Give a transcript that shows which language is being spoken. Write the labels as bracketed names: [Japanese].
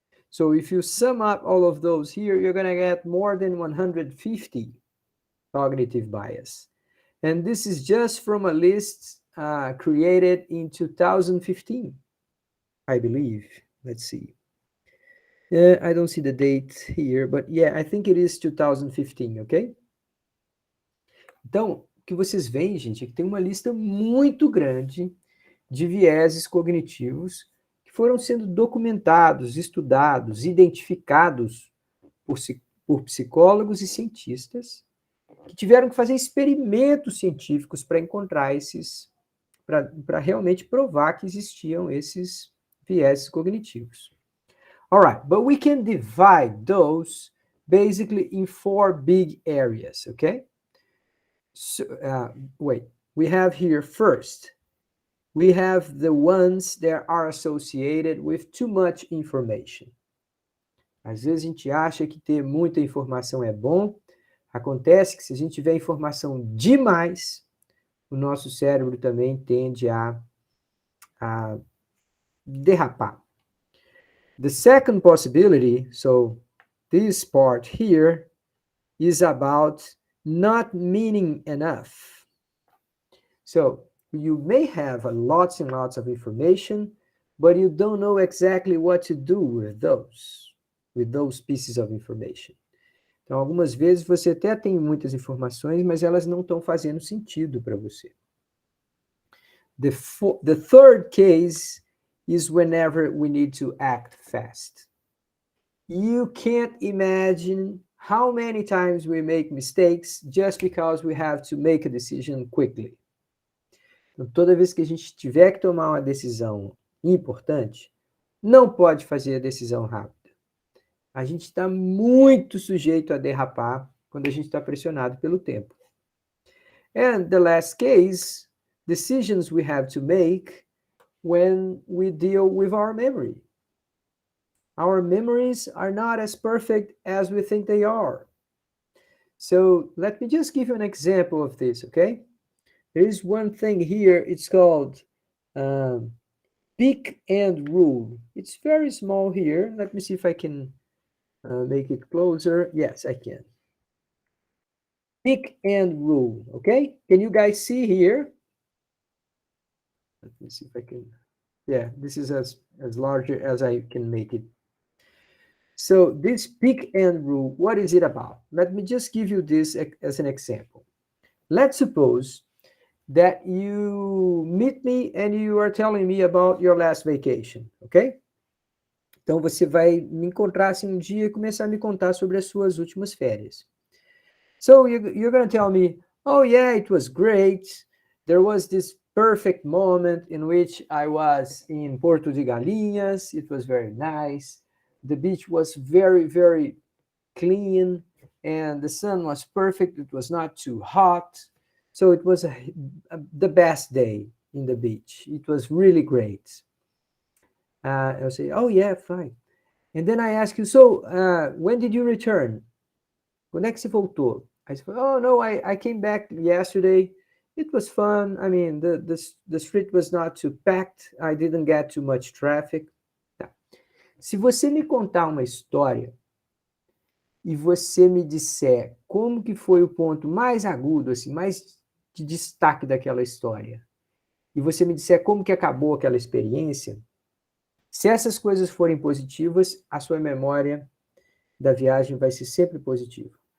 [English] So if you sum up all of those here, you're going to get more than 150 cognitive bias. And this is just from a list created in 2015, I believe. Let's see. I don't see the date here, but yeah, I think it is 2015, ok? [Portuguese] Então, o que vocês veem, gente, é que tem uma lista muito grande de vieses cognitivos que foram sendo documentados, estudados, identificados por psicólogos e cientistas que tiveram que fazer experimentos científicos para encontrar para realmente provar que existiam esses vieses cognitivos. [English] All right, but we can divide those basically in 4 big areas, okay? So, we have here first, we have the ones that are associated with too much information. [Portuguese] Às vezes a gente acha que ter muita informação é bom. Acontece que se a gente tiver informação demais, o nosso cérebro também tende a derrapar. [English] The second possibility, so this part here, is about not meaning enough. So you may have lots and lots of information, but you don't know exactly what to do with those pieces of information. [Portuguese] Então, algumas vezes você até tem muitas informações, mas elas não estão fazendo sentido para você. [English] The third case is whenever we need to act fast. You can't imagine how many times we make mistakes just because we have to make a decision quickly. [Portuguese] Então, toda vez que a gente tiver que tomar uma decisão importante, não pode fazer a decisão rápida. A gente está muito sujeito a derrapar quando a gente está pressionado pelo tempo. [English] And the last case, decisions we have to make when we deal with our memory. Our memories are not as perfect as we think they are. So let me just give you an example of this, okay? There is one thing here, it's called pick and rule. It's very small here. Let me see if I can make it closer. Yes, I can. Pick and rule, okay? Can you guys see here? Let me see if I can. Yeah, this is as larger as I can make it. So this pick and rule, what is it about? Let me just give you this as an example. Let's suppose that you meet me and you are telling me about your last vacation, okay? [Portuguese] Então você vai me encontrar assim um dia e começar a me contar sobre as suas últimas férias. [English] So you're going to tell me, oh yeah, it was great. There was this perfect moment in which I was in Porto de Galinhas. It was very nice. The beach was very, very clean and the sun was perfect. It was not too hot. So it was the best day in the beach. It was really great. I'll say, oh yeah, fine. And then I ask you, so when did you return? [Portuguese] Quando é que você voltou? [English] I said, oh no, I came back yesterday. It was fun. I mean, the street was not too packed. I didn't get too much traffic. [Portuguese] Tá. Se você me contar uma história e você me disser como que foi o ponto mais agudo, assim, mais de destaque daquela história, e você me disser como que acabou aquela experiência, se essas coisas forem positivas, a sua memória da viagem vai ser sempre positiva.